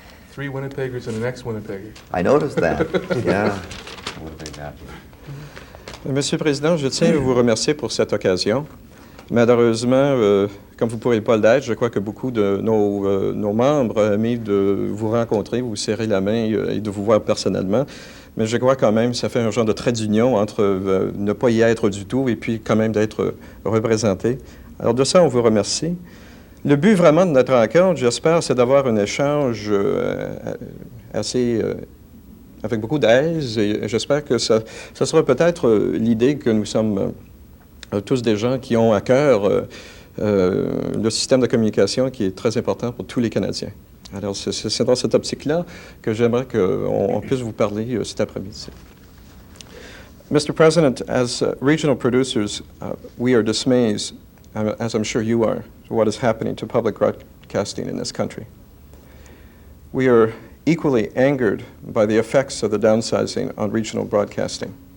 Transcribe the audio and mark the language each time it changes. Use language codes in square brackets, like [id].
[en] 3 Winnipeggers and an ex-Winnipegger. I noticed that, yeah. [fr] Monsieur le Président, je tiens à vous remercier pour cette occasion. Malheureusement, comme vous ne pourrez pas l'être, je crois que beaucoup de nos membres aiment de vous rencontrer, vous serrer la main et de vous voir personnellement. Mais je crois quand même que ça fait un genre de trait d'union entre ne pas y être du tout et puis quand même d'être représenté. Alors de ça, on vous remercie. Le but vraiment de notre rencontre, j'espère, c'est d'avoir un échange assez avec beaucoup d'aise et j'espère que ça sera peut-être l'idée que nous sommes tous des gens qui ont à cœur le système de communication qui est très important pour tous les Canadiens. Alors, c'est dans cette optique-là que j'aimerais qu'on puisse vous parler cet après-midi. [en] Mr. President, as regional producers, we are dismayed, as I'm sure you are, to what is happening to public broadcasting in this country. We are equally angered by the effects of the downsizing on regional broadcasting.